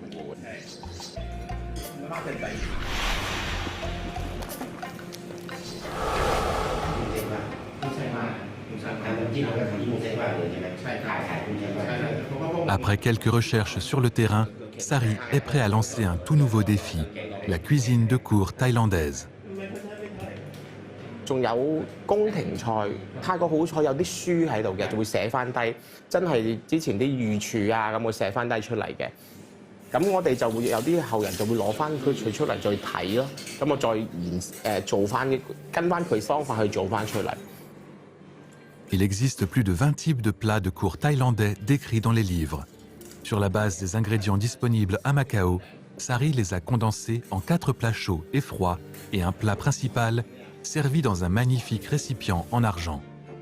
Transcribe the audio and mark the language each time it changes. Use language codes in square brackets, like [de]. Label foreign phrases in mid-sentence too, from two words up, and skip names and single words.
[fr] Après quelques recherches sur le terrain, Sari est prêt à lancer un tout nouveau défi, la cuisine de cour thaïlandaise. [yue] 仲有宮廷菜，泰國好彩有啲書喺度嘅，就會寫翻低，真係之前啲御廚啊咁會寫翻低出嚟嘅。咁我哋就會有啲後人就會攞翻佢出嚟再睇咯。咁我再做翻跟翻佢方法去做翻出嚟。 [fr] Il existe plus de 20 types de plats de cour thaïlandais décrits dans les livres. Sur la base des ingrédients disponibles à Macao, Sari les a condensés en 4 plats chauds et froids et un plat principal servi dans un magnifique récipient en argent.